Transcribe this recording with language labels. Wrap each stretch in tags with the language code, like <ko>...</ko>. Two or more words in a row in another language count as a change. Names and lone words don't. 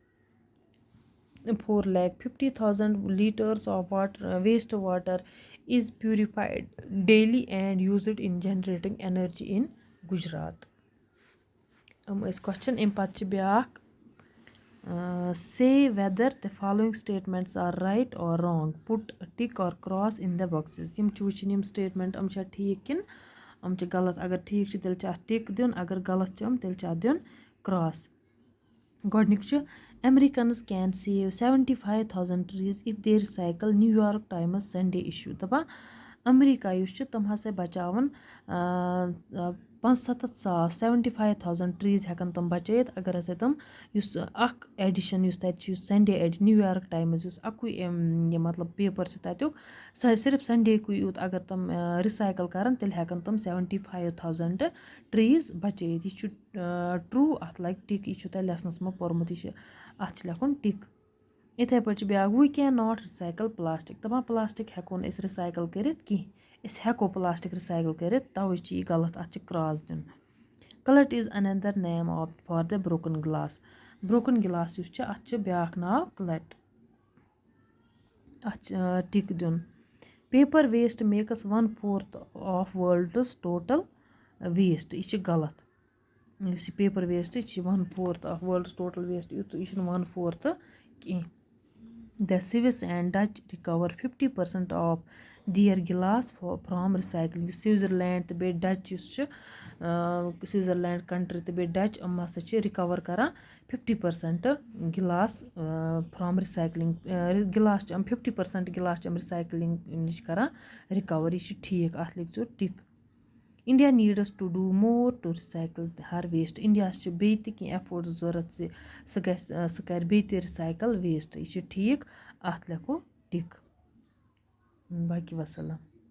<en>450,000 liters of wastewater is purified daily and used in generating energy in Gujarat. Question impact</en> <ks>چھِ بیٛاکھ</ks> <en>say whether the following statements are right or wrong. Put tick or cross in the boxes.</en> <ks>یِم چھِ وٕچھِنۍ یِم statement یِم چھا ٹھیٖک کِنہٕ یِم چھِ غلط اگر ٹھیٖک چھِ تیٚلہِ چھِ اَتھ ٹِک دیُن اگر غلط چھِ یِم تیٚلہِ چھِ اَتھ دیُن cross. گۄڈٕنیُک چھُ</ks> <en>Americans can save 75,000 trees if they recycle. New York Times Sunday issue.</en> <ks>دَپان امریکہ یُس چھُ تِم ہسا بچاوَن 75,000 75,000 ٹریٖز ہٮ۪کَن تِم بچٲیِتھ اگر ہسا تِم یُس اکھ ایڈِشن یُس تَتہِ چھُ یُس سنڈے نِو یارک ٹایمٕز یُس اَکُے یہِ مطلب پیپر چھُ تَتیُک صرف سنڈے کُے یوت اگر تِم رِسایکل کرن تیٚلہِ ہٮ۪کَن تِم 75,000 ٹریٖز بچٲیِتھ یہِ چھُ ٹروٗ اَتھ لگہِ ٹِک یہِ چھُ تۄہہِ لیسنس منٛز پوٚرمُت یہِ چھُ اَتھ چھُ لیکھُن ٹِک. یِتھٕے پٲٹھۍ چھُ بیٛاکھ</ks> <en>we can not recycle plastic</en> <ks>دَپان پلاسٹِک ہٮ۪کو نہٕ أسۍ رِسایکل کٔرِتھ کینٛہہ أسۍ ہٮ۪کو پلاسٹِک رِسایکل کٔرِتھ تَوے چھُ یہِ غلط اَتھ چھُ کراس دیُن.</ks> <en>cullet is another name of for the broken glass broken glass</en> <ks>یُس چھُ اَتھ چھُ بیٛاکھ ناو کلٹ اَتھ چھُ ٹِک دیُن.</ks> <en>paper waste makes 1/4 of world's total waste</en> <ks>یہِ چھُ غلط یُس یہِ</ks> <en>paper waste</en> <ks>یہِ چھُ</ks> <en>1/4 of world's total waste</en> <ks>یہِ چھُنہٕ 1/4 کینٛہہ.</ks> <en>The Swiss and Dutch recover 50% of their glass from recycling.</en> <ks>سوِٹزرلینڈ تہٕ بیٚیہِ ڈچ یُس چھُ سوِٹزرلینڈ کنٹری تہٕ بیٚیہِ ڈچ یِم ہسا چھِ رِکور کران</ks> <en>50% glass from recycling</en> <ks>گلاس چھِ یِم 50% گلاس چھِ یِم رِسایکلِنگ نِش کران رِکور یہِ چھُ ٹھیٖک اَتھ لیکھزیو ٹِک.</ks> <en>India needs to do more to recycle her waste.</en> <ks>Indiaہس چھِ بیٚیہِ تہِ کینٛہہ ایفٲرٹس ضوٚرتھ زِ سُہ کرِ بیٚیہِ تہِ</ks> <en>recycle waste</en> <ks>یہِ چھُ ٹھیٖک اَتھ لیکھو ٹِک. باقی وسلام.</ks>